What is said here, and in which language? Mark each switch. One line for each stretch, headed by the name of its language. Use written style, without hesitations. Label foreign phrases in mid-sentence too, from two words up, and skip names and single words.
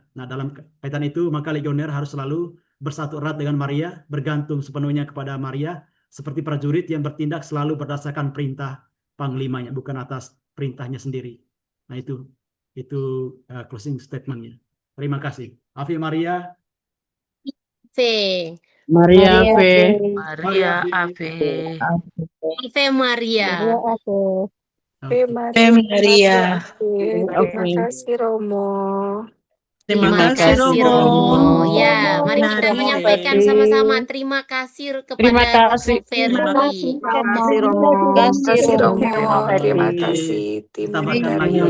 Indonesian: Nah, dalam kaitan itu, maka legioner harus selalu bersatu erat dengan Maria, bergantung sepenuhnya kepada Maria, seperti prajurit yang bertindak selalu berdasarkan perintah panglimanya, bukan atas perintahnya sendiri. Nah, itu closing statementnya. Terima kasih.
Latin: Ave Maria. V. Maria Maria Ave. Maria Ave. Ave Maria. Ave. Ave Ave Maria. Maria.
Indonesian: Terima kasih Romo. Terima Terima kasih, kasih Romo. Romo. Ya, mari kita Mari. menyampaikan sama-sama terima kasih Terima kepada kasih. Romo Ferdi. Terima kasih Romo. Terima kasih Romo. Terima Terima kasih. kasih tim Ditambahkan lagi dari